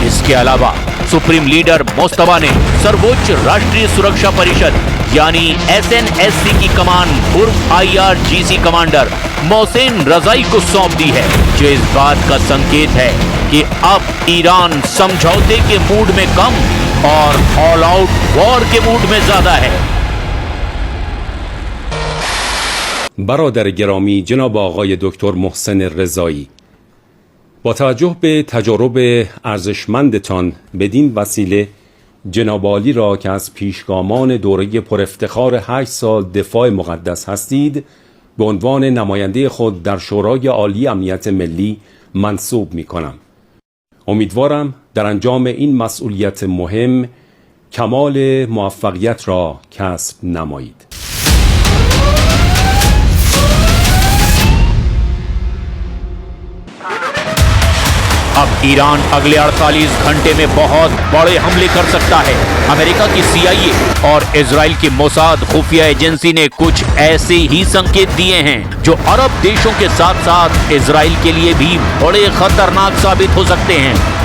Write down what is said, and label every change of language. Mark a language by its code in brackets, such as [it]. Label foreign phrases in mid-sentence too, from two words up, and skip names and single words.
[hi] इसके अलावा सुप्रीम लीडर मुस्तफा ने सर्वोच्च राष्ट्रीय सुरक्षा परिषद यानी SNSC की कमान पूर्व IRGC कमांडर मोहसेन रजाई को सौंप दी है, जो इस बात का संकेत है कि अब ईरान समझौते के मूड में कम और [en] all out war [hi] के मूड में ज्यादा है। [fa] برادر گرامی جناب آقای دکتر محسن رضایی، با توجه به تجارب ارزشمندتان بدین وسیله جناب عالی را که از پیشگامان دوره پر افتخار 8 سال دفاع مقدس هستید به عنوان نماینده خود در شورای عالی امنیت ملی منصوب می کنم. امیدوارم در انجام این مسئولیت مهم کمال موفقیت را کسب نمایید. [hi] अब ईरान अगले 48 घंटे में बहुत बड़े हमले कर सकता है। अमेरिका की CIA और इजराइल की मोसाद खुफिया एजेंसी ने कुछ ऐसे ही संकेत दिए हैं जो अरब देशों के साथ साथ इजराइल के लिए भी बड़े खतरनाक साबित हो सकते हैं।